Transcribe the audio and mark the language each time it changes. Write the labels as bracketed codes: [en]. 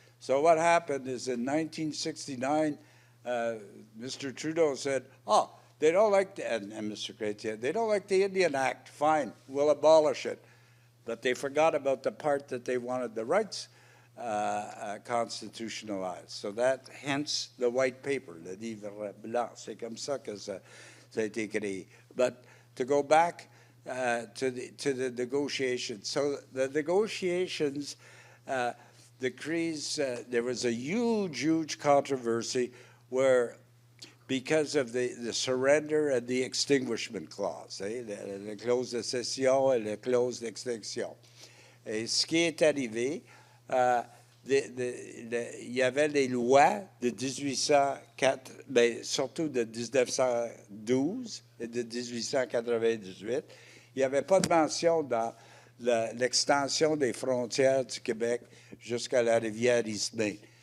[en] So what happened is in 1969, Mr. Trudeau said, oh, they don't like, and Mr. Chrétien, they don't like the Indian Act, fine, we'll abolish it. But they forgot about the part that they wanted the rights constitutionalized. So that, hence the white paper, [fr] le livre blanc. C'est comme ça que ça a été créé. [en] But to go back to the negotiations. So the negotiations, the Crees, there was a huge controversy where, because of the surrender and the extinguishment clause, [fr] la clause de cession et la clause d'extinction. Et ce qui est arrivé, il y avait les lois de 1804, ben, surtout de 1912 et de 1898. Il n'y avait pas de mention dans l'extension des frontières du Québec jusqu'à la rivière Isthmée.